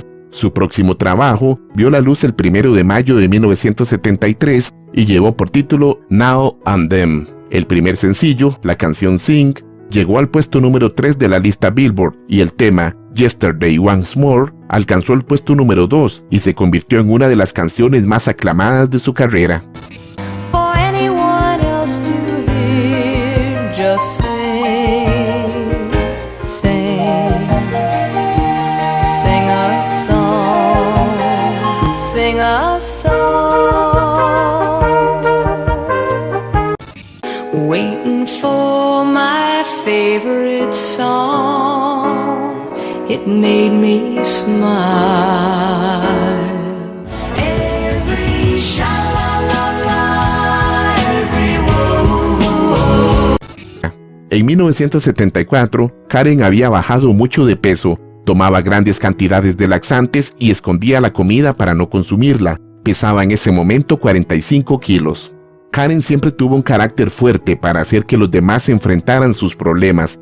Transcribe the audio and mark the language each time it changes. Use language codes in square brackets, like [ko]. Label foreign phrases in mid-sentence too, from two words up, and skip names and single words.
[es] Su próximo trabajo vio la luz el 1 de mayo de 1973 y llevó por título Now and Then. El primer sencillo, la canción Sing, llegó al puesto número 3 de la lista Billboard, y el tema Yesterday Once More alcanzó el puesto número 2 y se convirtió en una de las canciones más aclamadas de su carrera. [en] For anyone else to hear, just sing, sing, sing a song, sing a song. Waiting for my favorite songs, it made me smile. Every sha-la-la-la, every wo-wo-wo. [es] En 1974, Karen había bajado mucho de peso, Tomaba grandes cantidades de laxantes y escondía la comida para no consumirla. Pesaba en ese momento 45 kilos. Karen siempre tuvo un carácter fuerte para hacer que los demás enfrentaran sus problemas.